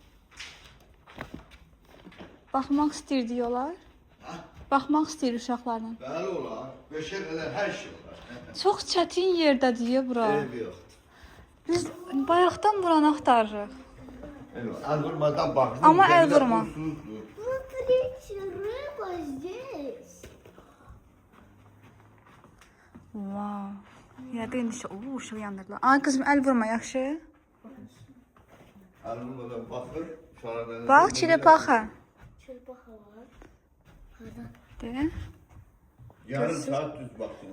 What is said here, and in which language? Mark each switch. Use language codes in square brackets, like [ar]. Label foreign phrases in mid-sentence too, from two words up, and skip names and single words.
[az] Baxmaq istəyir diyorlar. Baxmaq istəyir uşaqlarla. Bəli olar. Beşə qədər hər şey olar. Çox çətin yerdə deyə bura. Ev yoxdur. Biz bayaqdan buranı axtarırıq. El vurmadan baxdım. Amma el vurma. [ru] Смотрите, рыба здесь. Wow. [az] Yəqin indi uşaq yandırdılar. Ay qızım el vurma yaxşı. El vurmadan baxır. Sonradan Bax çirəpaxa. Çırpıxa var. De. yarım saat düz baxdınız.